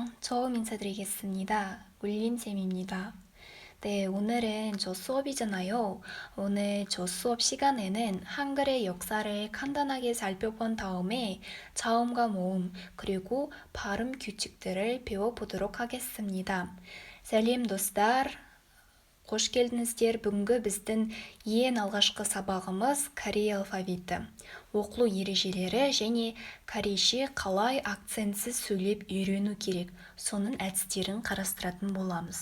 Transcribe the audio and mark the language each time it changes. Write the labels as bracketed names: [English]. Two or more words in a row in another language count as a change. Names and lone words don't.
[Korean] 처음 인사드리겠습니다. 울림쌤입니다. 네, 오늘은 저 수업이잖아요. 오늘 저 수업 시간에는 한글의 역사를 간단하게 살펴본 다음에 자음과 모음, 그리고 발음 규칙들을 배워보도록 하겠습니다. [Kazakh] Сәлем достар, қош келдіңіздер. Бүгінгі біздің ең алғашқы сабағымыз корей алфавиті. Оқылу ережелері және корейше қалай акцентсіз сөйлеп үйрену керек, соның әдістерін қарастыратын боламыз.